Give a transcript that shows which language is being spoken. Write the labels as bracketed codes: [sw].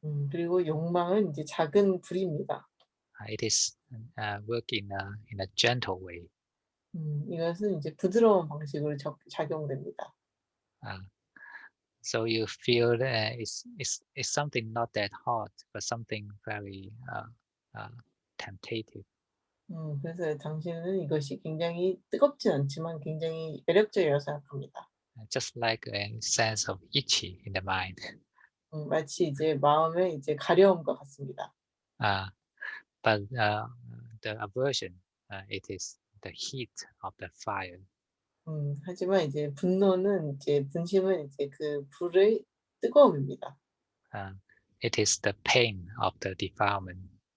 [ko] 그리고 욕망은 이제 작은 불입니다. [en] It is work in a gentle way. [ko] 이것은 이제 부드러운 방식으로 작용됩니다. [en] So you feel it's something not that hot, but something very temptative. [ko] 그래서 당신은 이것이 굉장히 뜨겁진 않지만 굉장히 매력적이라고 생각합니다. [en] Just like a sense of itchy in the mind. [ko] 마치 이제 마음의 이제 가려움과 같습니다. [en] But the aversion, it is the heat of the fire. [ko] 하지만 이제 분심은 이제 그 불의 뜨거움입니다. [en] It is the pain of the defilement.